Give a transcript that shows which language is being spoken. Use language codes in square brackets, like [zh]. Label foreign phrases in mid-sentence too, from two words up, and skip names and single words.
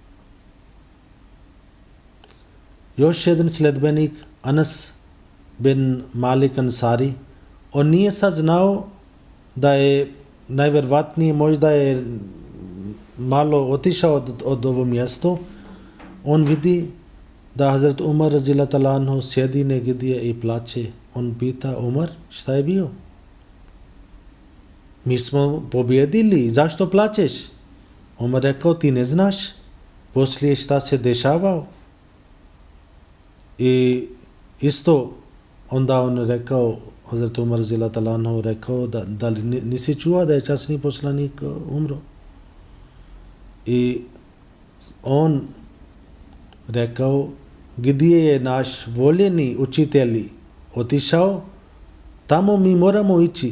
[bs] Još jedan sledbenik, Anas bin Malik Ansari, on nije saznao da je najvjerovatnije možda je malo otišao od ovo mjesto. On vidi da Hazrat Umar [ar] رضي الله تعالى عنه [bs] sjedi negdje i plače. On pita, Umar, šta je bio? Mi smo pobjedili, zašto plačeš? Umar rekao, ti ne znaš poslije šta se dešavao? I isto onda on rekao, Hazrat Umar [ar] رضي الله تعالى عنه [bs] rekao, da li nisi čuo da je časni poslanik umro? I on rekao, gdje je naš voljeni učitelj otišao, tamo mi moramo ići.